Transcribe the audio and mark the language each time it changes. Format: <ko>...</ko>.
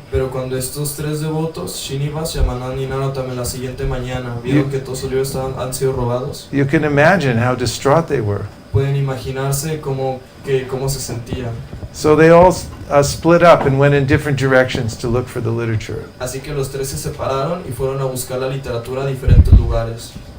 <es>Pero cuando estos tres devotos, Srinivas, Shamananda y Narottam, en la siguiente mañana vieron que todos los libros han sido robados,</es> <en>you can imagine how distraught they were.</en> <es>pueden imaginarse cómo se sentían.</es> <en>So they all split up and went in different directions to look for the literature.</en> <es>Así que los tres se separaron y fueron a buscar la literatura a diferentes lugares.</es>